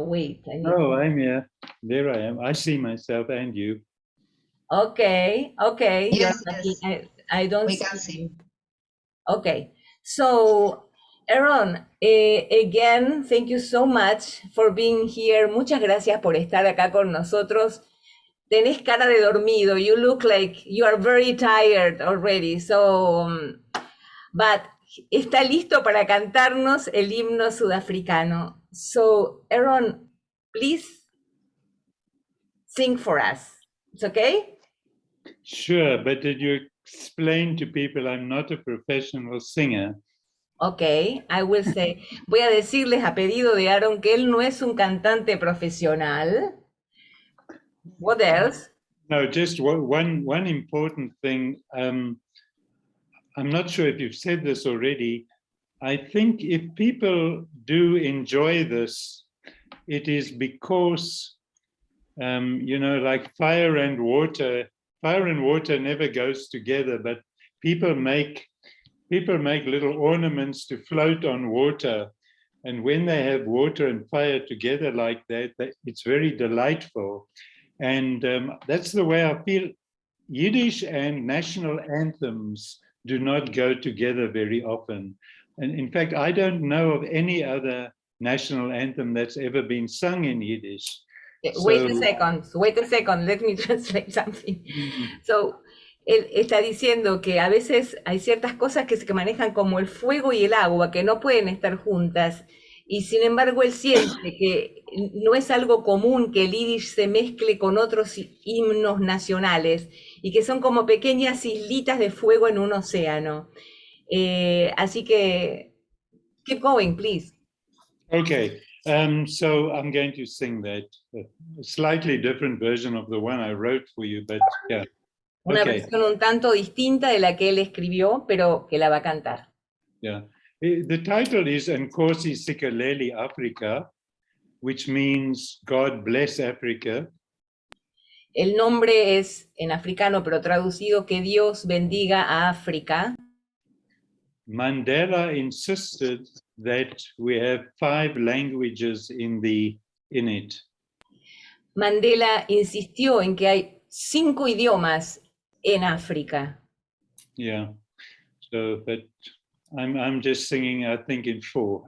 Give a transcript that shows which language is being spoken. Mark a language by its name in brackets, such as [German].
[English] Wait. Oh, I'm here. There I am. I see myself and you. Okay, okay. Yes, You're I don't We can see. Okay, so Aaron, again, thank you so much for being here. [Spanish] Muchas gracias por estar acá con nosotros. Tenés cara de dormido. [English] You look like you are very tired already. So, but [Spanish] está listo para cantarnos el himno sudafricano. [English] So, Aaron, please sing for us. It's okay? Sure, but did you explain to people I'm not a professional singer? Ok, I will say. [Spanish] Voy a decirles a pedido de Aaron que él no es un cantante profesional. [English] What else? No, just one important thing. I'm not sure if you've said this already. I think if people do enjoy this, it is because, you know, like fire and water never goes together, but people make little ornaments to float on water. And when they have water and fire together like that, it's very delightful. And that's the way I feel. Yiddish and national anthems do not go together very often. And in fact, I don't know of any other national anthem that's ever been sung in Yiddish. Wait a second, let me translate something. [Spanish] So, él está diciendo que a veces hay ciertas cosas que se manejan como el fuego y el agua, que no pueden estar juntas, y sin embargo él siente que no es algo común que el Yiddish se mezcle con otros himnos nacionales, y que son como pequeñas islitas de fuego en un océano. Así que, [English] keep going, please. Okay, so I'm going to sing that, a slightly different version of the one I wrote for you, but yeah. [Spanish] Una [English] Okay. [Spanish] versión un tanto distinta de la que él escribió, pero que la va a cantar. [English] Yeah, the title is Nkosi Sikeleli Africa, which means God bless Africa. [Spanish] El nombre es en africano, pero traducido que Dios bendiga a África. [English] Mandela insisted that we have 5 languages in it. [Spanish] Mandela insistió en que hay 5 idiomas en África. [English] Yeah, so but I'm just singing, I think, in 4.